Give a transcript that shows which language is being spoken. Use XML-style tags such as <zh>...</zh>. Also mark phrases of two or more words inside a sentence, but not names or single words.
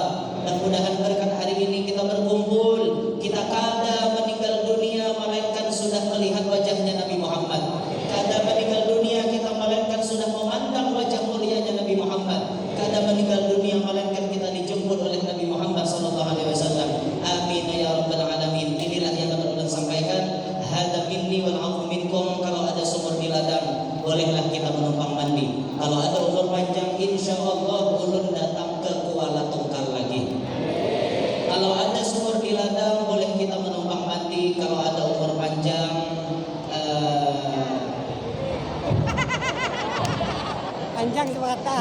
<id>Mudah-mudahan berkat hari ini kita berkumpul, kita kada meninggal dunia melainkan sudah melihat wajahnya Nabi Muhammad. Kada meninggal dunia kita melainkan sudah memandang wajah mulianya Nabi Muhammad. Kada meninggal dunia melainkan kita dijemput oleh Nabi Muhammad</id> <ar>صلى الله عليه وسلم. آمين يا رب العالمين.</ar> <id>Inilah yang dapat ulun sampaikan.</id> <ar>هذا مني والعفو منكم.</ar> <id>Kalau ada sumur di ladang, bolehlah kita menumpang mandi. Kalau ada umur panjang, insyaallah ulun datang ke Kuala Tungkal lagi. Kalau ada sumur di ladang, boleh kita menumpang mandi. Kalau ada umur panjang, Panjang semata.</id>